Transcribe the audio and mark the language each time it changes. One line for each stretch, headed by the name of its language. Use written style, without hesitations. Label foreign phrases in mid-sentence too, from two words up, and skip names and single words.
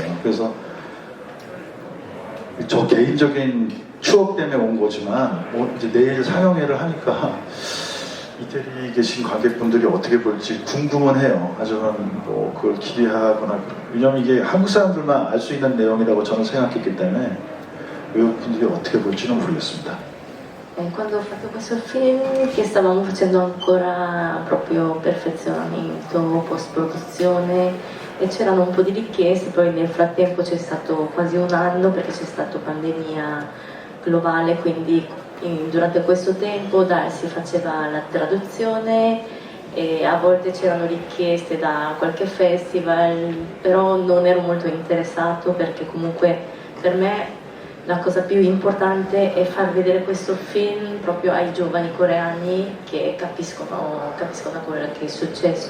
Korean: 그래서 저 개인적인 추억 때문에 온 거지만 이제 내일 상영회를 하니까 이태리에 계신 관객분들이 어떻게 볼지 궁금은 해요. 하지만 뭐 그걸 기대하거나, 왜냐면 이게 한국 사람들만 알 수 있는 내용이라고 저는 생각했기 때문에 외국 분들이 어떻게 볼지는 모르겠습니다.
Italian: Quando ho fatto questo film, che stavamo facendo ancora proprio perfezionamento, post-produzione e c'erano un po' di richieste, poi nel frattempo c'è stato quasi un anno perché c'è stata pandemia globale, quindi durante questo tempo si faceva la traduzione e a volte c'erano richieste da qualche festival, però non ero molto interessato perché comunque per me la cosa più importante è far vedere questo film proprio ai giovani coreani che capiscono quello che è successo.